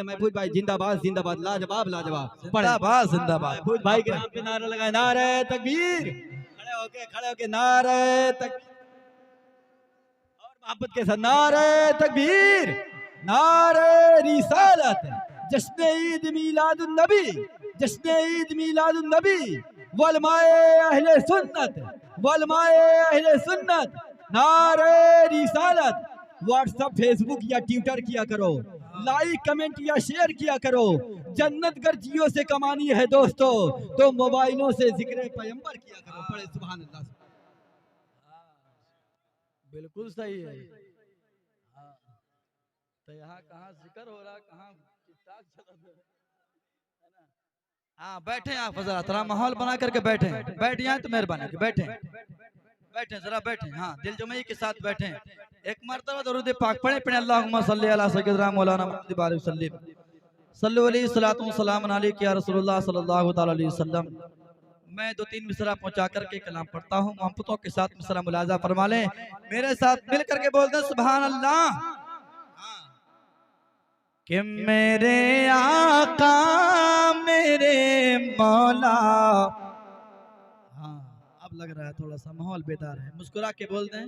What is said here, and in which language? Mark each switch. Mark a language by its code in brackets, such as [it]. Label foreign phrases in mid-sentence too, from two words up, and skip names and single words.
[hi] महफूज भाई जिंदाबाद जिंदाबाद, लाजवाब लाजवाब, जिंदाबाद जिंदाबाद। महफूज भाई के नाम पे नारा लगाए, नारे तकबीर। खड़े होके नारे तक और मोहब्बत के साथ नारे तकबीर, नारे रिसालत। जश्न ईद मीलादुन नबी, जश्न ईद मीलादुन नबी वलमाए अहले सुन्नत, वलमाए अहले सुन्नत। नारे रिसालत। व्हाट्सएप फेसबुक या ट्विटर किया करो, लाइक कमेंट या शेयर किया करो। जन्नत गर्जियों से कमानी है दोस्तों, तो मोबाइलों से जिक्र पैगंबर किया करो। पढ़े [ar] سبحان الله. [hi] बिल्कुल सही है। तो यहाँ कहाँ जिक्र हो रहा, कहाँ किताब चल रहा है ना। हाँ बैठे आप जरा, थोड़ा माहौल बना करके बैठे, बैठ जाए तो मेहरबानी बैठे, बैठे जरा बैठे। हाँ दिल जमई के साथ बैठे। एक मरतबा दरूद पाक पढ़े पढ़े [ar] اللهم صل على سيدنا مولانا محمد بارك وسلم صلى الله عليه الصلاة و السلام عليك يا رسول الله صلى الله تعالى عليه وسلم. [hi] मैं 2-3 मिसरा पहुंचा करके कलाम पढ़ता हूँ, मोहब्बतों के साथ मिसरा मुलाजा फरमा लें, मेरे साथ मिल करके बोल दें [ar] سبحان الله. [hi] कि मेरे आका मेरे मौला। हाँ अब लग रहा है थोड़ा सा माहौल बेदार है, मुस्कुरा के बोल दें।